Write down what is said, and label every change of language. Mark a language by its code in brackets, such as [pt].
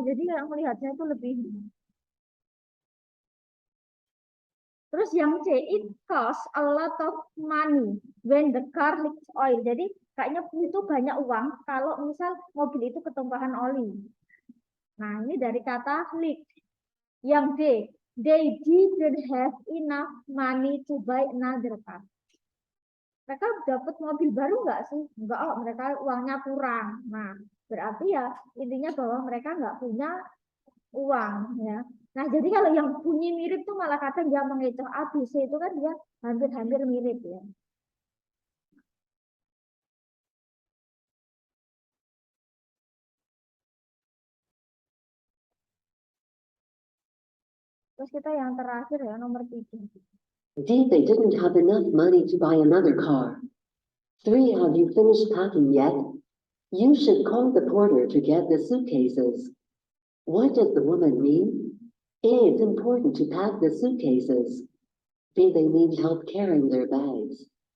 [id] Jadi yang melihatnya itu lebih. Terus yang C, [en] it cost a lot of money when the car leaks oil. [id] Jadi kayaknya itu banyak uang kalau misal mobil itu ketumpahan oli. Nah, ini dari kata leak. Yang D, [en] they didn't have enough money to buy another car. [id] Mereka dapat mobil baru nggak sih? Enggak, oh, mereka uangnya kurang. Nah, berarti ya intinya bahwa mereka nggak punya uang ya. Nah, jadi kalau yang bunyi mirip tuh malah kadang dia mengecoh ABC itu kan dia hampir-hampir mirip ya. Terus kita yang terakhir ya, nomor 3. [en] D, they didn't have enough money to buy another car. 3, have you finished packing yet? You should call the porter to get the suitcases. What does the woman mean? A, it's important to pack the suitcases. B, they need help carrying their bags.